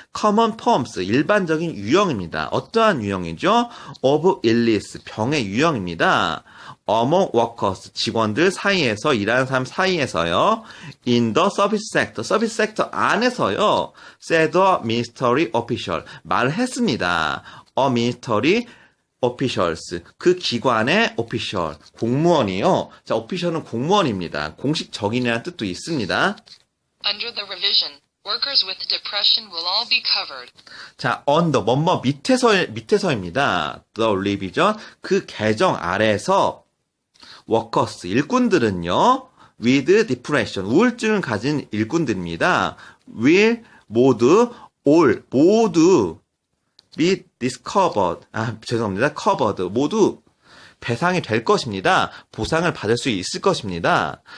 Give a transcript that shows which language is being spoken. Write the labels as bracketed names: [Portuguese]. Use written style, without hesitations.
[English] common forms, [Korean] 일반적인 유형입니다. 어떠한 유형이죠? [English] of illness, [Korean] 병의 유형입니다. [English] among workers, [Korean] 직원들 사이에서, 일하는 사람 사이에서요. [English] in the service sector, [Korean] 서비스 섹터 안에서요. [English] said a ministry official, [Korean] 말을 했습니다. [English] a ministry officials, [Korean] 그 기관의 official, 공무원이요. 자, official은 공무원입니다. 공식적인이라는 뜻도 있습니다. [English] Under the revision, workers with depression will all be covered. [Korean] 자, under, 뭐뭐 밑에서입니다. [English] the revision, [Korean] 그 개정 아래에서 workers, 일꾼들은요, [English] with depression, [Korean] 우울증을 가진 일꾼들입니다. will, 모두, all, 모두, [English] be discovered, [Korean] 죄송합니다. covered, 모두 배상이 될 것입니다. 보상을 받을 수 있을 것입니다.